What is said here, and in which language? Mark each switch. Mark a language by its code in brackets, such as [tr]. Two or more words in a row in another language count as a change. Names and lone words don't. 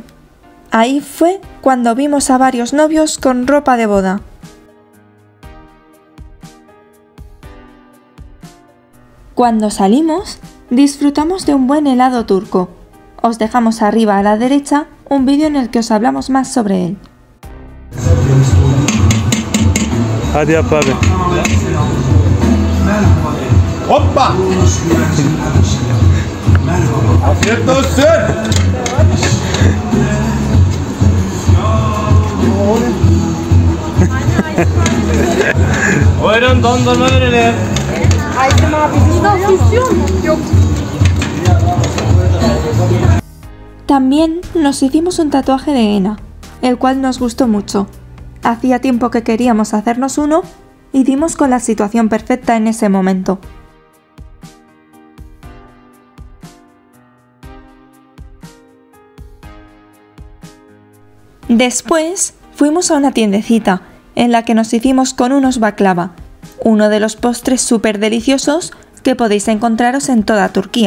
[es] Ahí fue cuando vimos a varios novios con ropa de boda. Cuando salimos, disfrutamos de un buen helado turco. Os dejamos arriba a la derecha un vídeo en el que os hablamos más sobre él. [tr] Hadi yap abi. Hoppa! Afiyet olsun! Buyurun dondurma verelim. Aytem abi bizde ofisyon mu? Yok. [es] También nos hicimos un tatuaje de henna, el cual nos gustó mucho. Hacía tiempo que queríamos hacernos uno y dimos con la situación perfecta en ese momento. Después fuimos a una tiendecita en la que nos hicimos con unos baklava, uno de los postres súper deliciosos que podéis encontraros en toda Turquía.